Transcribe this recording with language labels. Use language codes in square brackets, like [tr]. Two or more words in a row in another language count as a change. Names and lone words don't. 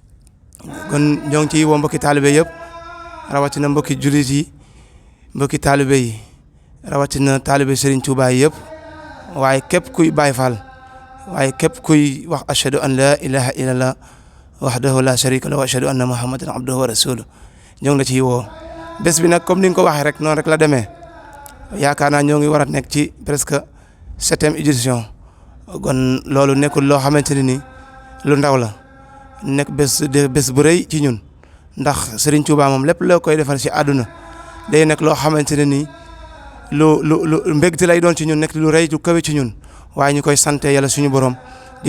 [wo] kon ñoo ngi ciy woo mbokki taalibe yëpp rawatina mbokki jullit yi mbokki taalibe yi rawatina taalibe Serigne Touba yëpp waaye képp kuy Baye Fall waaye képp kuy wax [ar] أشهد أن لا إله إلا الله وحده لا شريك له وأشهد أن محمدا عبده ورسوله [wo] ñoo ngi la ciy woo. bés bi nag comme ni nga ko waxee rek noonu rek la demee yaakaar naa ñoo ngi war a nekk ci [fr] presque 7e édition [wo] kon loolu nekkul loo xamante ne ni lu ndaw la nekk bés bu rëy ci ñun ndax Serigne Touba moom lépp loo koy defal ci àdduna day nekk loo xamante ne ni lu mbégte lay doon ci ñun nekk lu rëy lu kawe ci ñun waaye ñu koy sante yàlla suñu borom di